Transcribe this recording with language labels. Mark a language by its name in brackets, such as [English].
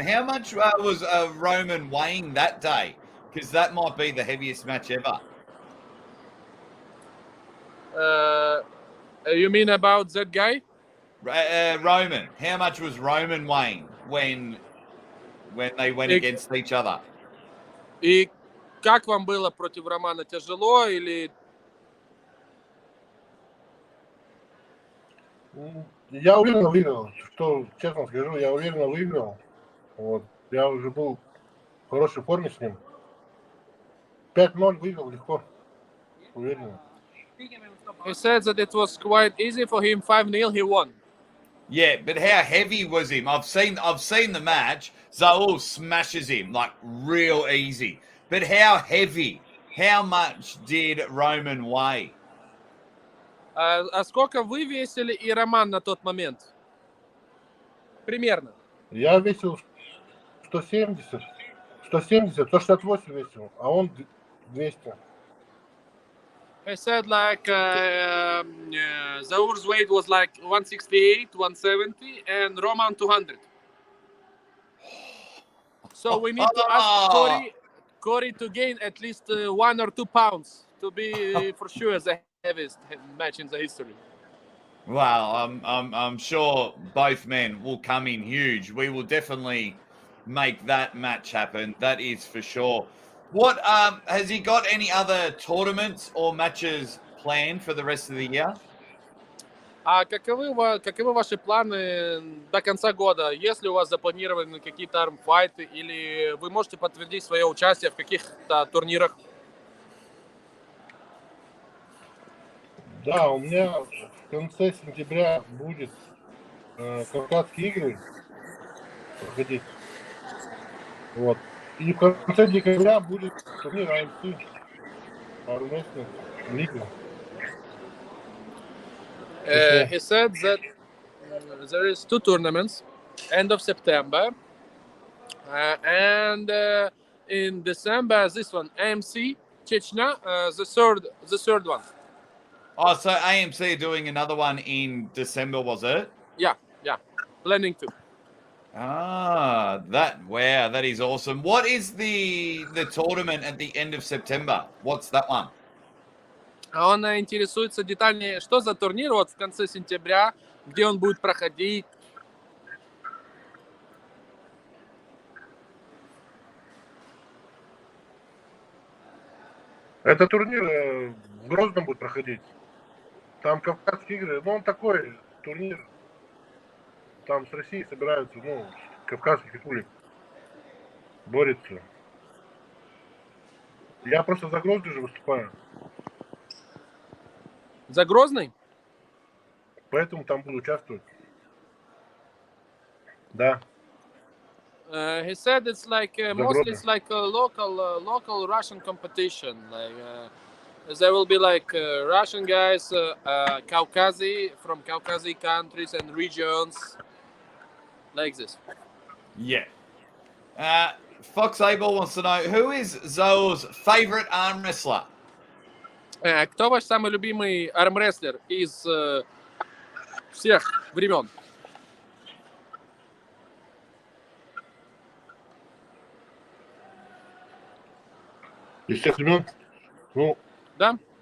[English] How much was Roman weighing that day? Because that might be the heaviest match ever. You mean about that guy? Roman. How much was Roman weighing when they went against each other? [Russian] И как вам было против Романа? Тяжело или? Я уверенно выиграл. Что, честно скажу, я уверенно выиграл. Вот. Я уже был в хорошей форме с ним. 5-0 выиграл легко. Уверенно. [English] He said that it was quite easy for him. 5-0 he won. Yeah, but how heavy was him? I've seen the match. Zaur smashes him like real easy. But how heavy? How much did Roman weigh? [Russian] А сколько вы весили и Роман на тот момент? Примерно. Я весил 170, 168 весил, а он 200. [English] I said like Zaur's weight was like 168, 170, and Roman 200. So we need to ask Corey to gain at least 1 or 2 pounds to be for sure the heaviest match in the history. Well, I'm sure both men will come in huge. We will definitely make that match happen. That is for sure. What has he got any other tournaments or matches planned for the rest of the year? [Russian] А каковы ваши планы до конца года? Если у вас запланированы какие-то армфайты или вы можете подтвердить свое участие в каких-то турнирах? Да, у меня в конце сентября будет Кавказские игры проходить. Вот. И в конце декабря будет турнир AMC, Armwrestler Liga. [English] He said that there is 2 tournaments, end of September, and in December this one, AMC Chechnya, the third one. Oh, so AMC are doing another one in December, was it? Yeah, planning to. That is awesome. What is the tournament at the end of September? What's that one? [Russian] Он интересуется детальнее, что за турнир вот в конце сентября, где он будет проходить. Это турнир в Грозном будет проходить. Там Кавказские игры. Ну, он такой турнир. Там с Россией собираются, Кавказских республик. Борются. Я просто за Грозный же выступаю. За Грозный? Поэтому там буду участвовать. Да. [English] He said it's like mostly it's like a local Russian competition. Like there will be like Russian guys, Caucasian from Caucasian countries and regions, like this. Yeah. Fox Abel wants to know, who is Zaur's favorite arm wrestler? [Russian] Кто ваш самый любимый армрестлер из всех времен? Из всех времен? Да?